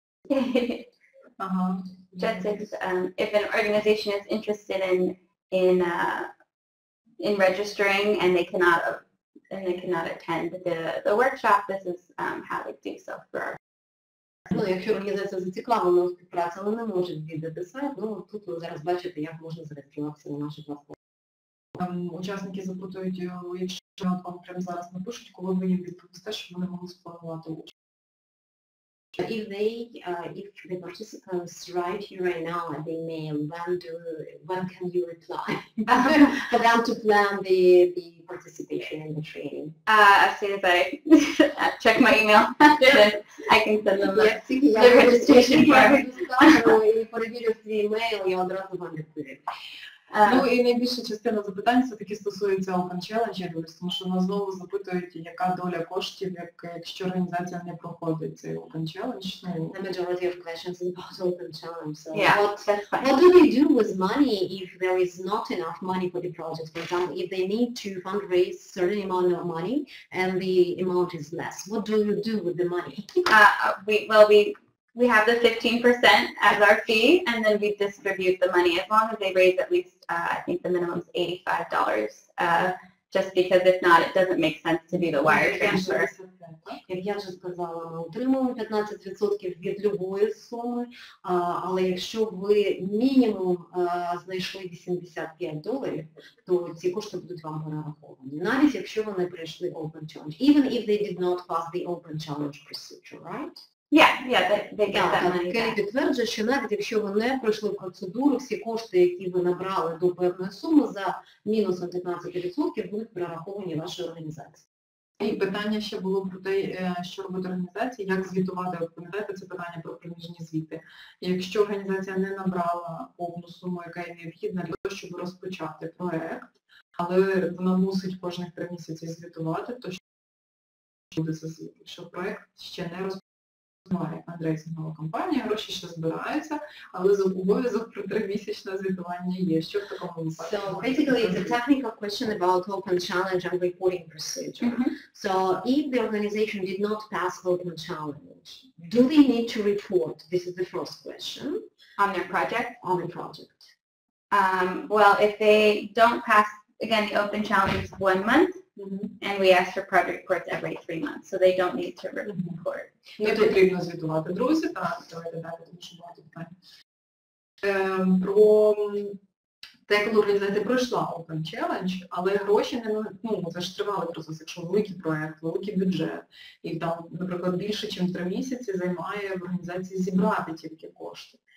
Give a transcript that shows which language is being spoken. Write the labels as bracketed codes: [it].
[en] Just if an organization is interested in registering and they cannot attend the workshop, this is how to do so for our. [uk] Ну, якщо організація зацікавлена у співпраці, але не може відвідати сайт, тут ви зараз бачите, як можна зареєструватися на нашій платформі. Учасники запитують, якщо вам прямо зараз напишуть, коли ви їм відповісте, щоб вони могли спланувати участь. [en] If the participants write you right now at the email, when can you reply for them to plan the participation in the training? As soon as I check my email, I can send them the registration form. [uk] Перевірив свій email, я одразу вам відповім. Ну і найбільша частина запитань все-таки стосується Open Challenge, тому що нас знову запитують, яка доля коштів, якщо організація не проходить цей Open Challenge. [en] The majority of questions is about Open Challenge. So Yeah, what do they do with money if there is not enough money for the project? For example, if they need to fundraise a certain amount of money and the amount is less, what do you do with the money? We have the 15% as our fee, and then we distribute the money as long as they raise at least, I think the minimum is $85, just because if not, it doesn't make sense to do the wire transfer. [uk] Як я вже сказала, ми отримуємо 15% від любої суми, але якщо ви мінімум знайшли $85, то ці кошти будуть вам перераховані, навіть якщо вони пройшли Open Challenge, [en] even if they did not pass the Open Challenge procedure, right? Yeah, they get that money [uk] Келі [en] back. [uk] підтверджує, що навіть якщо ви не пройшли процедуру, всі кошти, які ви набрали до певної суми, за мінусом 15% будуть перераховані вашій організації. І питання ще було про те, що робить організація, як звітувати. От пам'ятаєте, це питання про проміжні звіти. Якщо організація не набрала повну суму, яка є необхідна для того, щоб розпочати проект, але вона мусить кожних 3 місяці звітувати, то що буде за звіт? Що проект ще не розпочався. Фандрейзингова кампанія, гроші ще збираються, але обов'язок про 3-місячне звітування є. Що в такому випадку? [en] So basically it's a technical question about Open Challenge and reporting procedure. So if the organization did not pass Open Challenge, do they need to report? This is the first question. On their project? On the project. Well, if they don't pass, again, the Open Challenge is 1 month. And we ask for project reports every 3 months, so they don't need to report. [uk] Не потрібно звітувати. Друзі, так, давайте далі, тому що багато питань. Про те, коли організація пройшла Open Challenge, але гроші не, це ж тривалий процес, якщо великий проєкт, великий бюджет, і там, наприклад, більше, ніж 3 місяці займає в організації зібрати тільки кошти.